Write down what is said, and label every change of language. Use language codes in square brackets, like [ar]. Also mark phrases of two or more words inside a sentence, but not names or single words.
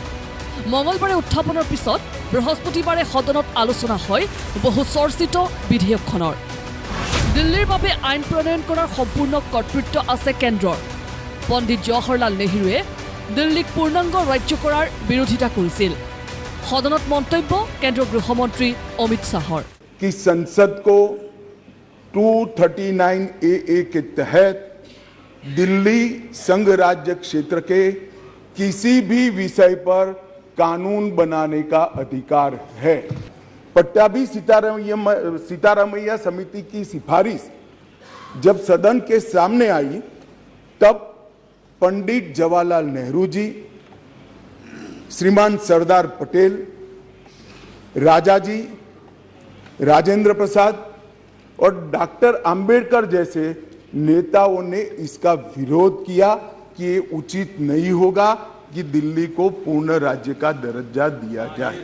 [as] মঙলবাৰে উত্থাপনৰ পিছত বৃহস্পতিবাৰে সদনত আলোচনা হয় বহু চৰ্চিত বিধেয়কখনৰ। দিল্লীৰ বাবে আইন প্ৰণয়ন কৰাৰ সম্পূৰ্ণ কৰ্তৃত্ব আছে কেন্দ্ৰৰ। পণ্ডিত জৱাহৰলাল নেহৰুৱে দিল্লীক পূৰ্ণাংগ ৰাজ্য কৰাৰ বিৰোধিতা কৰিছিল। সদনত মন্তব্য কেন্দ্ৰীয় গৃহমন্ত্ৰী অমিত শ্বাহৰ [hi] कि संसद को 239AA के तहत दिल्ली संघ राज्य क्षेत्र के किसी भी विषय पर कानून बनाने का अधिकार है। पट्टाभी सीतारामैया समिति की सिफारिश जब सदन के सामने आई तब पंडित जवाहरलाल नेहरू जी, श्रीमान सरदार पटेल, राजाजी, राजेंद्र प्रसाद और डॉक्टर अंबेडकर जैसे नेताओं ने इसका विरोध किया कि ये उचित नहीं होगा कि दिल्ली को पूर्ण राज्य का दर्जा दिया जाए।